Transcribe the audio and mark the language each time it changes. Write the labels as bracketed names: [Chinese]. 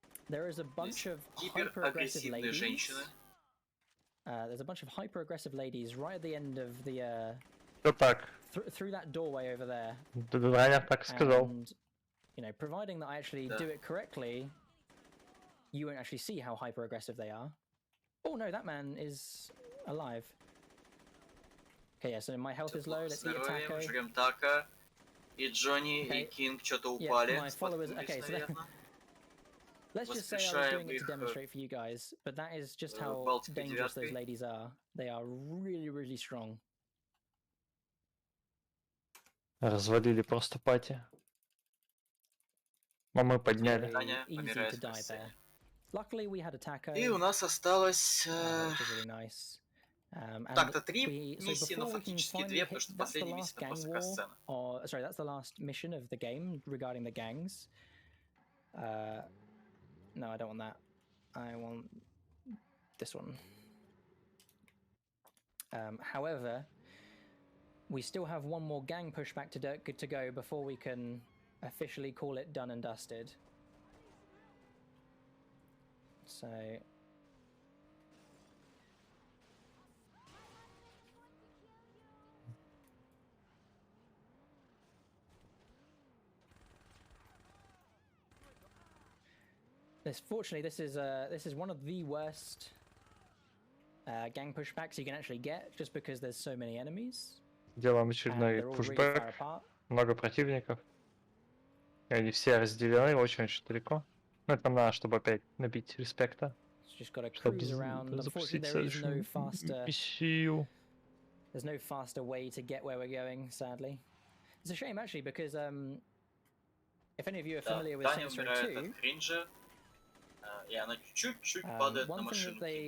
[English] There is a bunch of hyper-aggressive ladies. There's a bunch of hyper-aggressive ladies right at the end of the through that doorway over there. And you know, providing that I actually do it correctly, you won't actually see how hyper-aggressive they are. Oh no, that man is alive. Okay, yeah, so my health is low. Let's eat a taco. [Russian] И Джонни, и Кинг что-то упали. [English] My followers. Okay, so let's just say I was doing it to demonstrate for you guys, but that is just how dangerous those ladies are. They are really, really strong. [Russian] Развалили просто пати. Но мы подняли. [English] Easy to die there. Luckily, we had a taco. [Russian] И у нас осталось... [English] Which is really nice. [Russian] Так-то 3 миссии, но фактически 2, потому что последняя миссия это просто касцена. [English] Sorry, that's the last mission of the game regarding the gangs. No, I don't want that. I want this one. However, we still have one more gang pushback to go before we can officially call it done and dusted. So... Fortunately, this is one of the worst gang pushbacks you can actually get, just because there's so many enemies. [Russian] Делаем очередной пушбэк. Много противников. И они все разделены очень-очень далеко. Но это нам надо, чтобы опять набить респекта. Чтобы запустить следующую миссию. [English] There's no faster way to get where we're going, sadly. It's a shame, actually, because if any of you are familiar with Saints Row 2, [Russian] и она чуть-чуть падает на машину.